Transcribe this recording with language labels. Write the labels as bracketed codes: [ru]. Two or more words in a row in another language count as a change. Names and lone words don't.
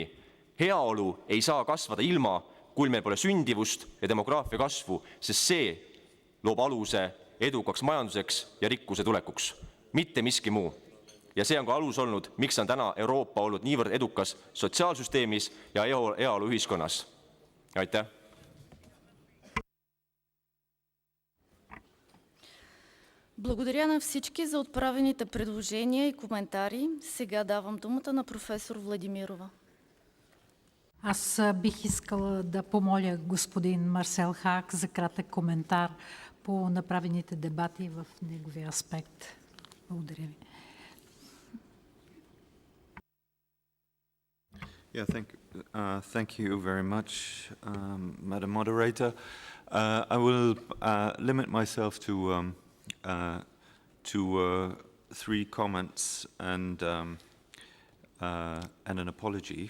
[et] Heaolu ei saa kasvada ilma, kui meil pole sündivust ja demograafia kasvu, sest see loob aluse edukaks majanduseks ja rikkuse tulekuks. Mitte miski muu. ja see on ka alus olnud, miks on täna Euroopa olnud niivõrd edukas sotsiaalsüsteemis ja heaoluühiskonnas. Aitäh! [bg] Благодаря на всички за отправените предложения и коментари. Сега давам думата на професор Владимирова. Аз бих искала да помоля господин Марсел ХААГ за кратък коментар по направените дебати в неговия аспект. Благодаря ви. [en] Yeah, thank you very much, Madam Moderator. I will limit myself to 3 comments and an apology.